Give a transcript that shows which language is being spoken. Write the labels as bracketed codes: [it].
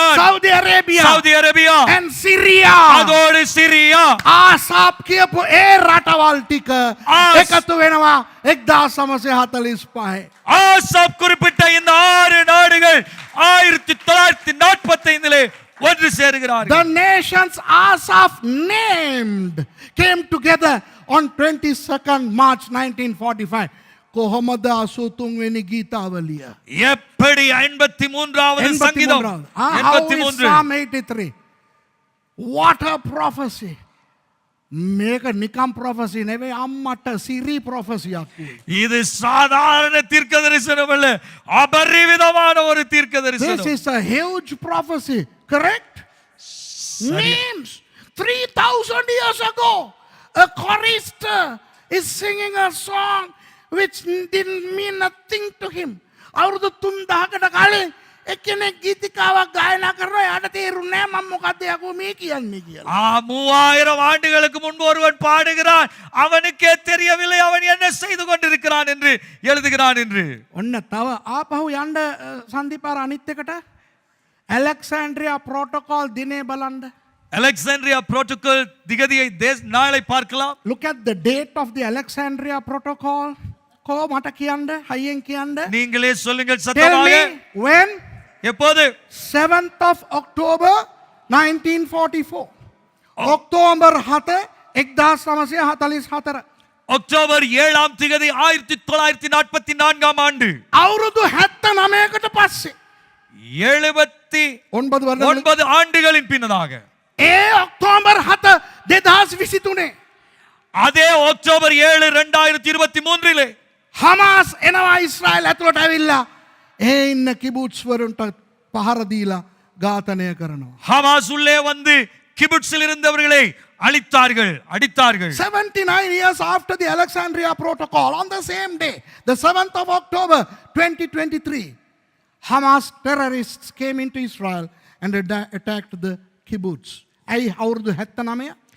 [en] Saudi Arabia, and Syria. [ta] அதோடு Syria. [si] ආසාප් කියපු ඒ රටවල් ටික එකතු වෙනවා 1945. [ta] ஆசாப் குறிப்பிட்ட இந்த 6 நாடுகள் 1945 ஒன்று சேருகிறார்கள். [en] The nations Asaph named came together on 22nd March 1945. [si] කොහොමද 83 වෙනි ගීතාවලිය? [ta] எப்படி 83வது சங்கீதம்? [en] How is Psalm 83? What a prophecy. [si] මේක නිකම් prophecy නෙවෙයි අම්මට සිරි prophecyයක් වේ. [ta] இது சாதாரண தீர்க்கதரிசனம் அல்ல, அபரிவிதமான ஒரு தீர்க்கதரிசனம். [en] This is a huge prophecy, correct? Names. 3000 years ago, a chorister is singing a song which didn't mean nothing to him. [si] අවුරුදු 3000කට කලින් එක්කෙනෙක් ගීතිකාවක් ගායනා කරනවා යාට තේරුන්නේ නැහැ මම මොකද්ද යකෝ මේ කියන්නේ කියලා. [ta] 3000 ஆண்டுகளுக்கு முன்பு ஒருவன் பாடுகிறான், அவனுக்கே தெரியவில்லை அவன் என்ன செய்து கொண்டிருக்கிறான் என்று எழுதுகிறான் என்று. [si] ඔන්න තව ආපහු යන්න සන්දීපාර අනිත් එකට Alexandria Protocol දිනේ බලන්න. [ta] அலெக்சாண்ட்ரியா புரோட்டோகால் திகதியை நாளை பார்க்கலாம். [en] Look at the date of the Alexandria Protocol. [si] කෝ මට කියන්න හයියෙන් කියන්න. [ta] நீங்களே சொல்லுங்கள் [en] Tell [ta] சத்தமாக. [en] me when? [ta] எப்போது? [en] 7th of October 1944. [si] October 7 1944. [ta] October 7ஆம் தேதி 1944ஆம் ஆண்டு. [si] අවුරුදු 79කට පස්සේ [ta] 79 ஆண்டுகளின் பின்னதாக [si] ඒ ඔක්තෝබර් 7 2023 [ta] அதே அக்டோபர் 7 2023 [si] හමාස් එනවා ඊශ්‍රායල් ඇතුළට ඇවිල්ලා ඒ ඉන්න කිබුට්ස් වරුන්ට පහර දීලා ඝාතනය කරනවා. [ta] ஹமாஸ் உள்ளே வந்து கிபுட்ஸில் இருந்தவர்களை அடித்தார்கள். [en] 79 years after the Alexandria Protocol, on the same day, the 7th of October 2023, Hamas terrorists came into Israel and attacked the kibbutz. [si] ඇයි අවුරුදු 79?